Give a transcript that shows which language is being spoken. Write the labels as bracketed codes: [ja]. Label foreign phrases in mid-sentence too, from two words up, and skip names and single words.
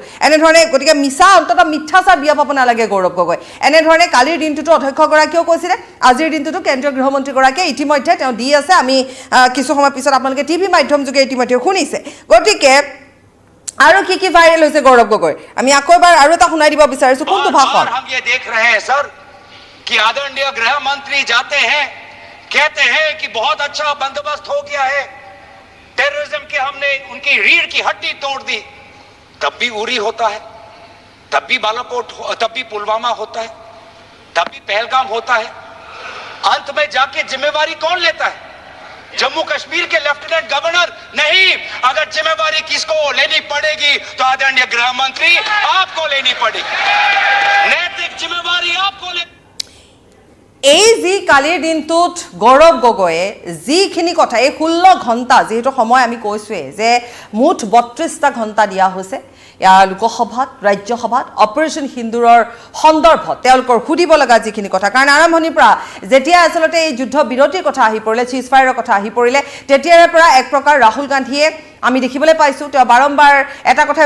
[as] এনেধৰণে গতিকে অন্ততঃ মিথ্যাচাৰ বিয়পাব নালাগে গৌৰৱ গগৈ। এনেধৰণে কালিৰ দিনটোতো অধ্যক্ষগৰাকীয়েও কৈছিলে, আজিৰ দিনটোতো কেন্দ্ৰীয় গৃহমন্ত্ৰীগৰাকীয়ে ইতিমধ্যে তেওঁ দি আছে। আমি কিছু সময় পিছত আপোনালোকে টিভি মাধ্যম যোগে ইতিমধ্যে শুনিছে। গতিকে আৰু কি ভাইৰেল হৈছে গৌৰৱ গগৈ, আমি আকৌ এবাৰ আৰু এটা শুনাই দিব বিচাৰিছো কোনটো ভাষণ। [hi] हम ये देख रहे हैं सर कि आदरणीय गृह मंत्री जाते हैं, कहते हैं कि बहुत अच्छा बंदोबस्त हो गया है, टेररिज्म के हमने उनकी रीढ़ की हड्डी तोड़ दी। तब भी उरी होता है, तब भी बालाकोट, तब भी पुलवामा होता है, तब भी पहलगाम होता है। अंत में जाके जिम्मेवारी कौन लेता है? जम्मू कश्मीर के लेफ्टिनेंट गवर्नर नहीं। अगर जिम्मेवारी किसको लेनी पड़ेगी तो आदरणीय गृह मंत्री आपको लेनी पड़ेगी, नैतिक जिम्मेवारी आपको ले। [as] এই যি কালিৰ দিনটোত গৌৰৱ গগৈয়ে যিখিনি কথা, এই 16 ঘণ্টা যিহেতু সময় আমি কৈছোঁৱেই যে মুঠ 32টা ঘণ্টা দিয়া হৈছে, লোকসভাত ৰাজ্যসভাত অপাৰেশ্যন সিন্দুৰৰ সন্দৰ্ভত তেওঁলোকৰ সুধিব লগা যিখিনি কথা কাৰণ আৰম্ভণিৰ পৰা যেতিয়া আচলতে এই যুদ্ধ বিৰতিৰ কথা আহি পৰিলে চিজফায়াৰৰ কথা আহি পৰিলে তেতিয়াৰে পৰা এক প্ৰকাৰ ৰাহুল গান্ধীয়ে আমি দেখিবলৈ পাইছো তেওঁ বাৰম্বাৰ এটা কথাই